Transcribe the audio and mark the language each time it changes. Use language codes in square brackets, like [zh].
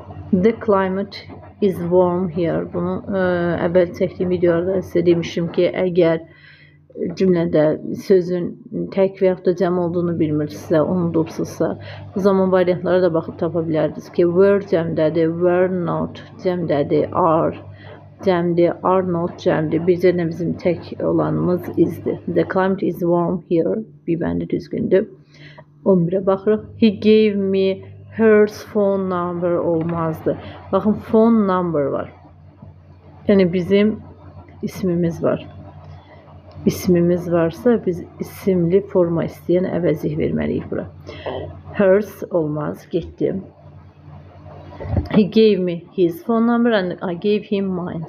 [en] The climate is warm here. [az] Bunu əvvəl çəkdiyim videolarda sizə demişim ki, əgər cümlədə sözün tək və yaxud da cəm olduğunu bilmirsinizsə, unudubsuzsa, o zaman variantlara da baxıb tapa bilərdiniz ki, were cəmdədir, were not cəmdədir, are cəmdir, are not cəmdir. Bircə də bizim tək olanımız isdir. [en] The climate is warm here. [az] Bir bəndi düzgündür. 11'ə baxırıq. [en] He gave me her phone number [az] olmazdı. Baxın, phone number var. Yəni bizim ismimiz var. İsmimiz varsa biz isimli forma istəyən əvəzlik verməliyik bura. Hers olmaz. Getdim. [en] He gave me his phone number and I gave him mine.